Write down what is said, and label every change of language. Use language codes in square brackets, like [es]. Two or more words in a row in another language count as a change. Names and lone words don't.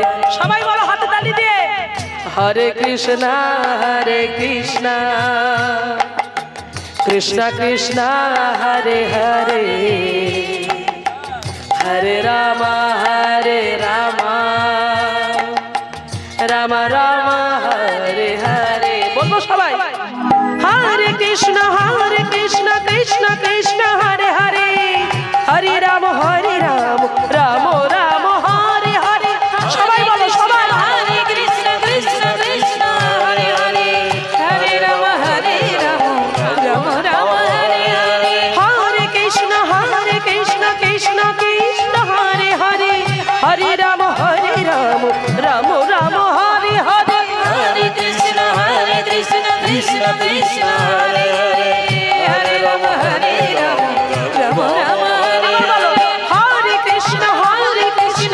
[bn] সবাই বলো হাতে তালি দিয়ে, [sa] হরে কৃষ্ণ কৃষ্ণ কৃষ্ণ হরে হরে, হরে রাম রাম রাম হরে হরে। [bn] বলবো সবাই, [sa] হরে কৃষ্ণ কৃষ্ণ কৃষ্ণ হরে হরে, হরে রাম রাম রাম হরে হরে। [bn] সবাই বলো, সবাই, [sa] হরে কৃষ্ণ কৃষ্ণ হরে হরে, হরে রাম রাম রাম হরে হরে, হরে কৃষ্ণ কৃষ্ণ কৃষ্ণ হরে হরে, হরে রাম রাম রাম হরে হরে, হরে কৃষ্ণ কৃষ্ণ কৃষ্ণ হরে হরে, হরে রাম রাম রাম হরে হরে, হরে কৃষ্ণ কৃষ্ণ